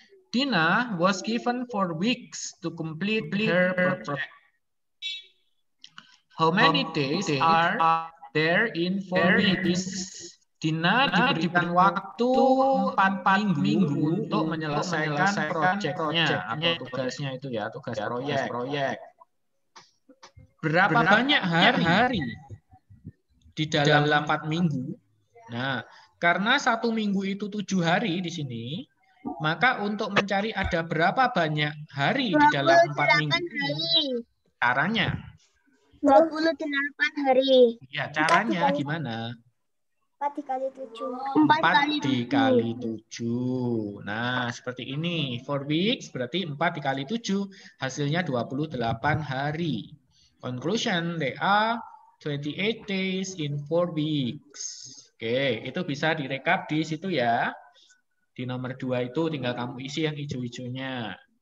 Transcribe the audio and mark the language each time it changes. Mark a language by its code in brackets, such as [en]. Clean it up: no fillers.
[en] Dina was given 4 weeks to complete her project. How many days are there in 4 weeks? [id] Dina diberikan waktu 4 minggu untuk menyelesaikan proyeknya atau tugasnya itu ya, tugas proyek. Berapa banyak hari di dalam 4 minggu? Nah, karena 1 minggu itu 7 hari di sini, maka untuk mencari ada berapa banyak hari di dalam 4 minggu ini, caranya. 28 hari. Ya, caranya gimana? 4 dikali 7. 4 dikali 7. Nah, seperti ini. 4 weeks berarti 4 dikali 7. Hasilnya 28 hari. [en] Conclusion, there are 28 days in 4 weeks. [id] Oke, itu bisa direkap di situ ya. Di nomor 2 itu tinggal kamu isi yang hijau-hijaunya.